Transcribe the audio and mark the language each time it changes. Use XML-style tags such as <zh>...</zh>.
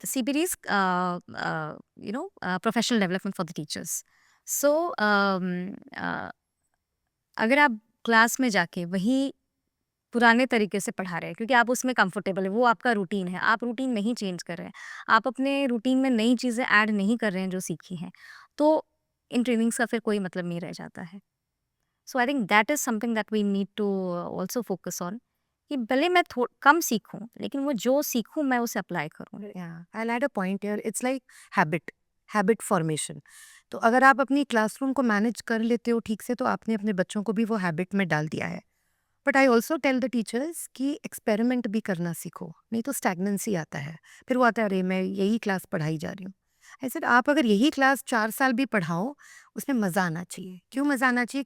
<hi>सीपीडीज professional development for the teachers, सो अगर आप class में जाके वही पुराने तरीके से पढ़ा रहे हैं क्योंकि आप उसमें कंफर्टेबल है, वो आपका रूटीन है, आप रूटीन नहीं चेंज कर रहे हैं, आप अपने रूटीन में नई चीज़ें ऐड नहीं कर रहे हैं जो सीखी हैं, तो इन ट्रेनिंग्स का फिर कोई मतलब नहीं रह जाता है।</hi> <en>so I think that is something that we need to also focus on,</en> <hi>कि भले मैं कम सीखूं लेकिन वो जो सीखूं मैं उसे अप्लाई करूं।</hi> <en>Yeah, I'll add a point here. It's like habit formation.</en> <hi>तो अगर आप अपनी क्लासरूम को मैनेज कर लेते हो ठीक से तो आपने अपने बच्चों को भी वो हैबिट में डाल दिया है.</hi> <en>but I also tell the teachers</en> <hi>कि एक्सपेरिमेंट भी करना सीखो, नहीं तो स्टैगनेंसी आता है. फिर वो आता है अरे मैं यही क्लास पढ़ाई जा रही हूँ. ऐसे आप अगर यही क्लास 4 साल भी पढ़ाओ उसमें मज़ा आना चाहिए. क्यों मज़ा आना चाहिए?</hi>